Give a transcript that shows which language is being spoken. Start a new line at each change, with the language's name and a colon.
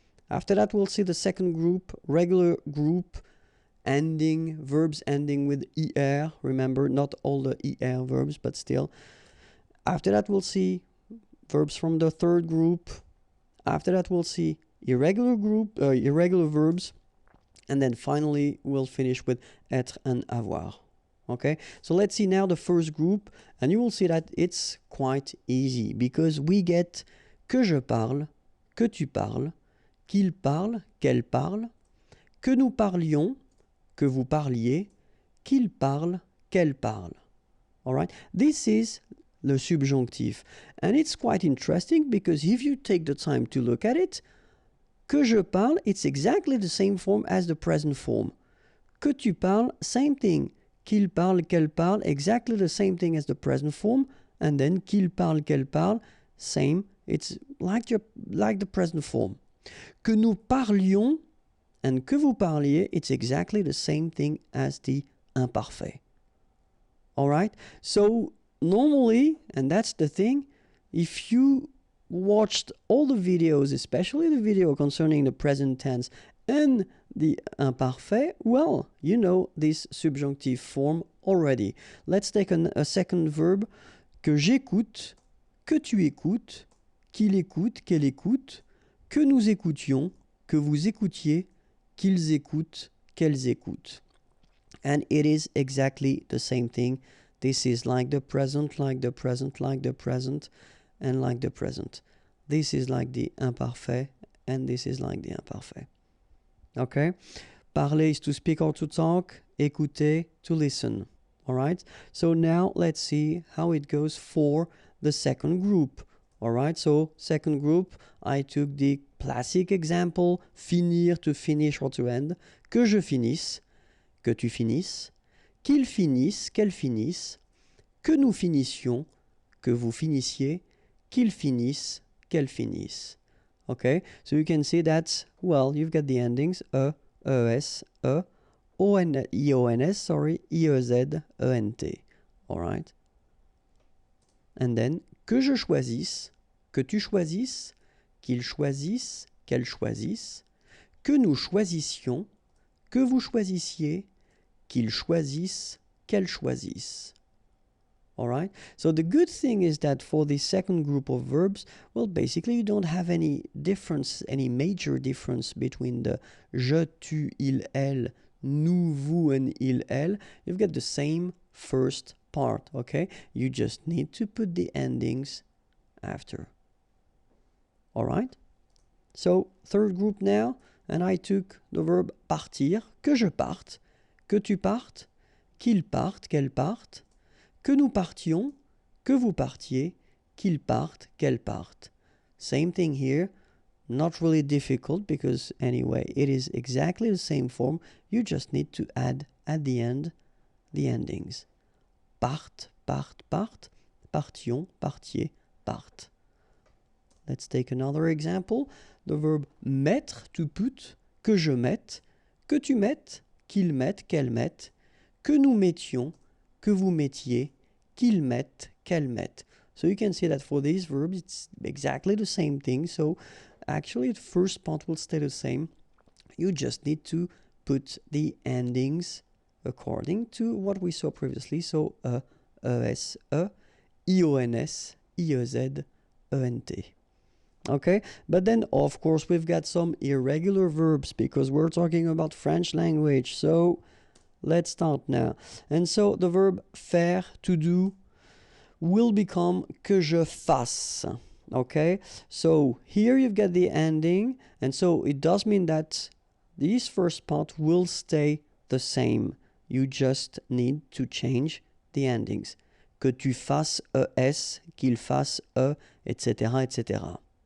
English: After that, we'll see the second group, regular group verbs ending with er. Remember, not all the er verbs, but still. After that, we'll see verbs from the third group. After that, we'll see irregular verbs. And then finally, we'll finish with être and avoir.
French: Okay, so let's see now the first group, and you will see that it's quite easy because we get que je parle, que tu parles, qu'il parle, qu'elle parle, que nous parlions, que vous parliez, qu'il parle, qu'elle parle.
English: All right, this is the subjonctif, and it's quite interesting because if you take the time to look at it,
French: que je parle,
English: it's exactly the same form as the present form.
French: Que tu parles,
English: same thing.
French: Qu'il parle, qu'elle parle,
English: exactly the same thing as the present form. And then
French: qu'il parle, qu'elle parle,
English: same. It's like the present form.
French: Que nous parlions
English: and
French: que vous parliez,
English: it's exactly the same thing as the imparfait. Alright? So normally, and that's the thing, if you watched all the videos, especially the video concerning the present tense and the imparfait, well, you know this subjunctive form already. Let's take a second verb.
French: Que j'écoute, que tu écoutes, qu'il écoute, qu'elle écoute, que nous écoutions, que vous écoutiez, qu'ils écoutent, qu'elles écoutent.
English: And it is exactly the same thing. This is like the present, like the present, like the present, and like the present. This is like the imparfait, and this is like the imparfait. Okay? Parler is to speak or to talk. Écouter, to listen. Alright? So now let's see how it goes for the second group. Alright? So second group, I took the classic example, finir, to finish or to end.
French: Que je finisse, que tu finisses, qu'il finisse, qu'elle finisse, que nous finissions, que vous finissiez, qu'il finisse, qu'elle finisse.
English: Okay? So you can see that, well, you've got the endings es, ions, sorry, iez, ent. Alright?
French: And then, que je choisisse, que tu choisisses, qu'il choisisse, qu'elle choisisse, que nous choisissions, que vous choisissiez, qu'il choisisse, qu'elle choisisse.
English: Alright? So the good thing is that for the second group of verbs, well, basically you don't have any difference, any major difference between the je, tu, il, elle, nous, vous, and il, elle. You've got the same first part, okay? You just need to put the endings after. Alright?
French: So, third group now, and I took the verb partir, que je parte, que tu partes, qu'il parte, qu'elle parte, que nous partions, que vous partiez, qu'il parte, qu'elle parte.
English: Same thing here, not really difficult because anyway, it is exactly the same form. You just need to add at the end the endings.
French: Parte, parte, parte, partions, partiez, parte.
English: Let's take another example.
French: The verb mettre, to put, que je mette, que tu mettes, qu'il mette, qu'elle mette, que nous mettions, que vous mettiez, qu'ils mettent, qu'elle mette.
English: So you can see that for these verbs, it's exactly the same thing. So actually, the first part will stay the same. You just need to put the endings according to what we saw previously. So es, ions, iez, ent. Okay, but then of course we've got some irregular verbs because we're talking about French language. So let's start now. And so the verb faire, to do, will become
French: que je fasse.
English: Okay, so here you've got the ending, and so it does mean that this first part will stay the same. You just need to change the endings.
French: Que tu fasses es, qu'il fasse etc., etc.